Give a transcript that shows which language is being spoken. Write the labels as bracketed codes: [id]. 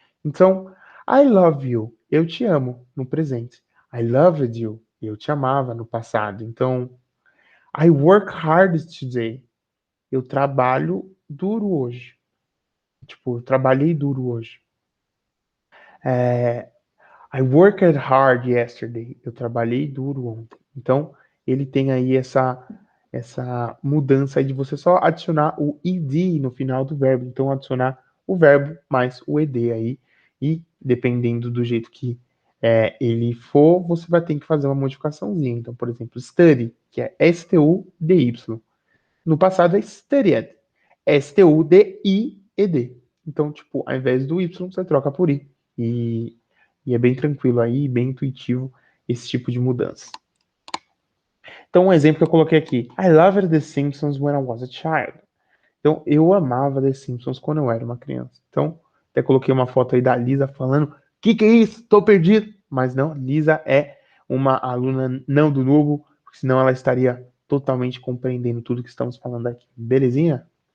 [pt] Então, [en] I love you, [pt] eu te amo, no presente. [en] I loved you, [pt] eu te amava no passado. Então, [en] I work hard today, [pt] eu trabalho duro hoje. Tipo, eu trabalhei duro hoje. [en] I worked hard yesterday. [pt] Eu trabalhei duro ontem. Então, ele tem aí essa mudança aí de você só adicionar o ed no final do verbo. Então, adicionar o verbo mais o ed aí. E, dependendo do jeito que ele for, você vai ter que fazer uma modificaçãozinha. Então, por exemplo, study, que é S-T-U-D-Y. No passado é studied. S-T-U-D-I-E-D. Então, tipo, ao invés do Y, você troca por I. E é bem tranquilo aí, bem intuitivo esse tipo de mudança. Então, um exemplo que eu coloquei aqui. [en] I loved The Simpsons when I was a child. [pt] Então, eu amava The Simpsons quando eu era uma criança. Então, até coloquei uma foto aí da Lisa falando: que é isso? Tô perdido. Mas não, Lisa é uma aluna não do Nubo, porque senão ela estaria totalmente compreendendo tudo que estamos falando aqui. Belezinha?